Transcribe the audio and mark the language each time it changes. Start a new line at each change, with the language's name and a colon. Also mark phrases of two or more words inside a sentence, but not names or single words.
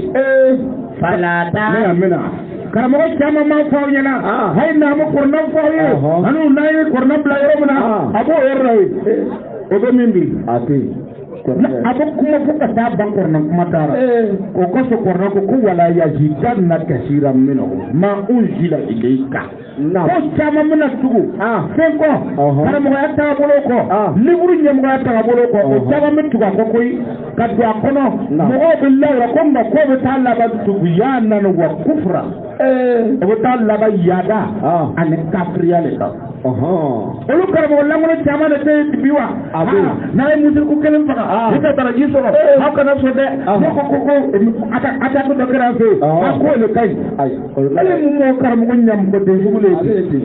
Bambara: falata ne amina karamɔgɔ caman b'a fɔ aw ɲɛna hali n'a ma kɔrɔna fɔ aw ye ani n'a ye kɔrɔna bila yɔrɔ min na a b'o yɔrɔ la ye o bɛ min bi a tɛ a bɛ kuma fo ka taa ban kɔrɔna kuma taara o kɔsɔn kɔrɔna ko
Arabic: ولا يزيدن كثيرا منهم ما أنزل إليك
Bambara: ko caman bɛna tugu fɛn kɔ karamɔgɔya taabolo kɔ liburu ɲɛmɔgɔya taabolo kɔ o caman bɛ tugu a kɔ koyi ka don a kɔnɔ mɔgɔw bɛ lawura ko nka k'o bɛ taa laban
Arabic: طغيانا وكفرا
Bambara: o bɛ taa laban yaada ani kafiriya le kan olu karamɔgɔ lankolon caman de tɛ bi wa n'a ye musiriku kelen faga i ka baraji sɔrɔ aw kana sɔn dɛ ne ko attaque dɔ kɛra an fɛ yen a ko le ka ɲi ele mun mɔgɔ karamɔgɔ ɲamɔgɔ den sugu le ye ele